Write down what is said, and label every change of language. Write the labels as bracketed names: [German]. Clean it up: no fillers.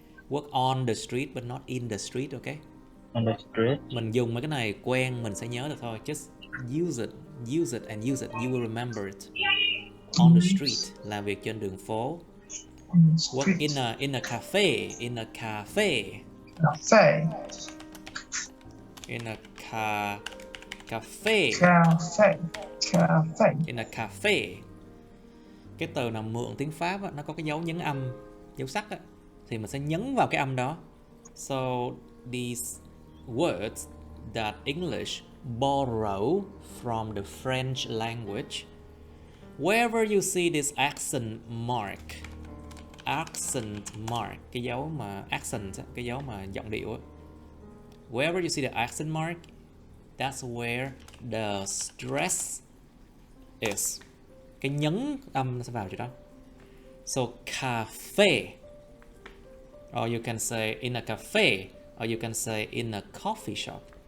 [English] Work on the street but not in the street, okay? On the street. [Vietnamese] Mình dùng mấy cái này quen mình sẽ nhớ được thôi. [English] Just use it and use it. You will remember it. On the street, [Vietnamese] làm việc trên đường phố. [English] Work in a cafe. In a cafe. In a cafe. In a cafe. [Vietnamese] Cái từ nào mượn tiếng Pháp á, nó có cái dấu nhấn âm, dấu sắc á, thì mình sẽ nhấn vào cái âm đó. [English] So these words that English borrow from the French language. Wherever you see this accent mark, [Vietnamese] cái dấu mà accent, cái dấu mà giọng điệu á. [English] Wherever you see the accent mark, that's where the stress is. [Vietnamese] Cái nhấn âm nó sẽ vào chỗ đó. [English] So cafe, or you can say in a cafe, or you can say in a coffee shop.